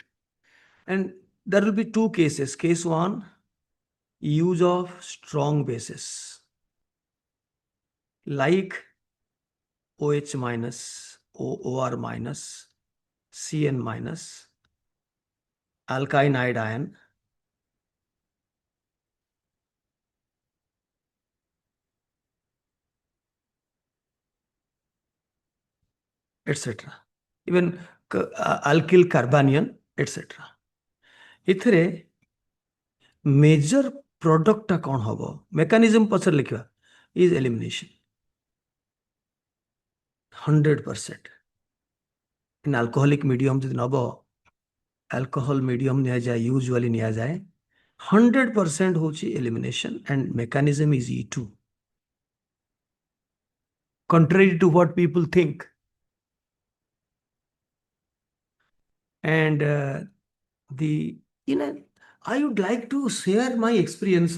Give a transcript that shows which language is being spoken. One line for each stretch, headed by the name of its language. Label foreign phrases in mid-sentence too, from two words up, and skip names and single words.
English: And there will be two cases. Case 1, use of strong bases like OH minus, OR minus, CN minus, alkynide ion, etc. Even alkyl carbanion, etc.
Odia: ଏଥିରେ
English: major product
Odia: ଟା କ'ଣ ହବ?
English: Mechanism
Odia: ପଛରେ ଲେଖିବା
English: is elimination. 100%. In alcoholic medium
Odia: ଯଦି ନବ,
English: alcohol medium ନିଆଯାଏ, usually ନିଆଯାଏ, 100% ହେଉଛି elimination and mechanism is E2. Contrary to what people think. And I would like to share my experience.